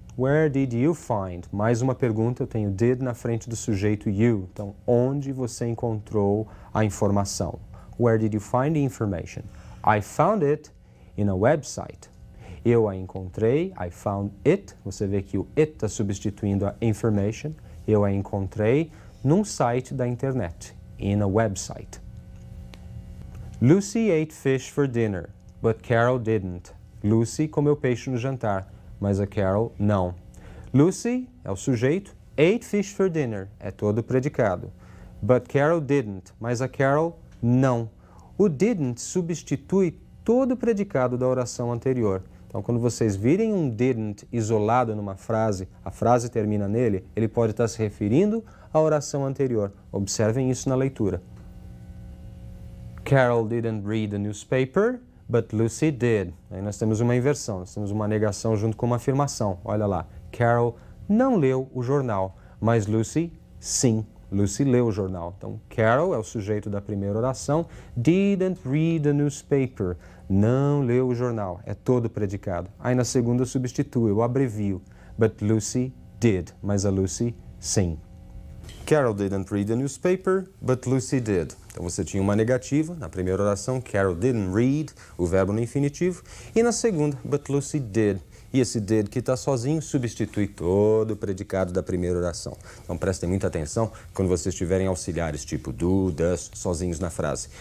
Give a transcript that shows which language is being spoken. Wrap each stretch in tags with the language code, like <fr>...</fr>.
<en>Where did you find?</en> <pt>Mais uma pergunta, eu tenho did na frente do sujeito you. Então, onde você encontrou a informação?</pt> <en>Where did you find the information? I found it in a website.</en> <pt>Eu a encontrei,</pt> <en>I found it.</en> <pt>Você vê que o it está substituindo a information. Eu a encontrei num site da internet,</pt> <en>in a website. Lucy ate fish for dinner, but Carol didn't.</en> <pt>Lucy comeu peixe no jantar, mas a Carol não. Lucy é o sujeito,</pt> <en>ate fish for dinner</en> <pt>é todo o predicado.</pt> <en>But Carol didn't,</en> <pt>mas a Carol não. O didn't substitui todo o predicado da oração anterior. Então, quando vocês virem um didn't isolado numa frase, a frase termina nele, ele pode estar se referindo à oração anterior. Observem isso na leitura.</pt> <en>Carol didn't read the newspaper, but Lucy did.</en> <pt>Aí nós temos uma inversão, nós temos uma negação junto com uma afirmação. Olha lá, Carol não leu o jornal, mas Lucy sim Lucy leu o jornal. Então, Carol é o sujeito da primeira oração.</pt> <en>Didn't read the newspaper.</en> <pt>Não leu o jornal. É todo predicado. Aí na segunda eu substituo, eu abrevio.</pt> <en>But Lucy did.</en> <pt>Mas a Lucy, sim.</pt> <en>Carol didn't read the newspaper, but Lucy did.</en> <pt>Então você tinha uma negativa na primeira oração.</pt> <en>Carol didn't read,</en> <pt>o verbo no infinitivo. E na segunda,</pt> <en>but Lucy did.</en> <pt>E esse did que está sozinho substitui todo o predicado da primeira oração. Então prestem muita atenção quando vocês tiverem auxiliares tipo do, does, sozinhos na frase.</pt>